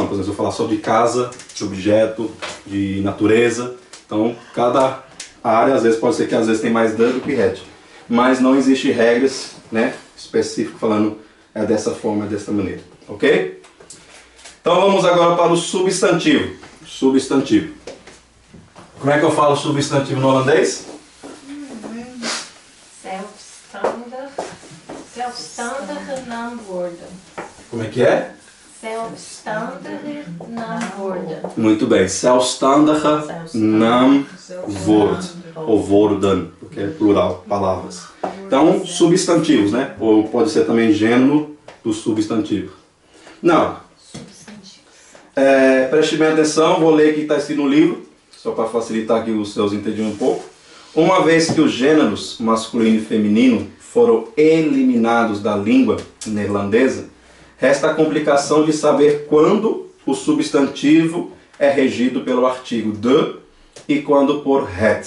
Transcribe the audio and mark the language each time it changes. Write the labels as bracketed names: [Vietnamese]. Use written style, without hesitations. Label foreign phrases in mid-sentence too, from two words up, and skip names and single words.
[Portuguese] Por exemplo, se eu falar só de casa, de objeto, de natureza, então cada área às vezes pode ser que às vezes tem mais de do que het. Mas não existe regras, né, específico falando dessa forma, dessa maneira, ok? Então vamos agora para o substantivo. Substantivo. Como é que eu falo substantivo no holandês? [Dutch] Zelfstandige naamwoorden. [Portuguese] Como é que é? [Dutch] Zelfstandige naamwoorden. [Portuguese] Muito bem. [Dutch] Zelfstandige naamwoord. [Portuguese] Ou woorden, porque é plural, palavras. Então, substantivos, né? Ou pode ser também gênero do substantivo. Não. Preste bem atenção, vou ler o que está escrito no livro. só para facilitar que os seus entendiam um pouco. Uma vez que os gêneros masculino e feminino foram eliminados da língua neerlandesa, resta a complicação de saber quando o substantivo é regido pelo artigo de e quando por het.